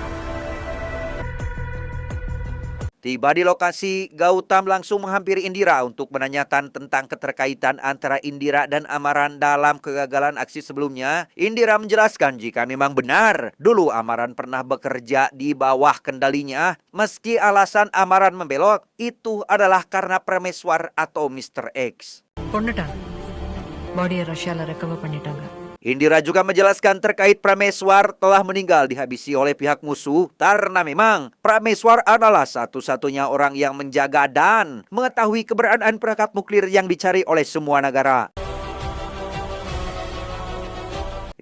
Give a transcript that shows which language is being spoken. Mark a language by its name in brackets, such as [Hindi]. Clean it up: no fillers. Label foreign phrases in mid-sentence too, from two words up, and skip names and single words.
[Indonesian] Tiba di lokasi, Gautam langsung menghampiri Indira untuk menanyakan tentang keterkaitan antara Indira dan Amaran dalam kegagalan aksi sebelumnya. Indira menjelaskan jika memang benar, dulu Amaran pernah bekerja di bawah kendalinya. Meski alasan Amaran membelot, itu adalah karena Prameswar atau Mr. X. [Tamil] கொண்டுட்டாங்க. பாடியை ரஷ்யாவில் ரெக்கவர் பண்ணிட்டாங்க. [Indonesian] Indira juga menjelaskan terkait Prameswar telah meninggal dihabisi oleh pihak musuh karena memang Prameswar adalah satu-satunya orang yang menjaga dan mengetahui keberadaan perangkat nuklir yang dicari oleh semua negara.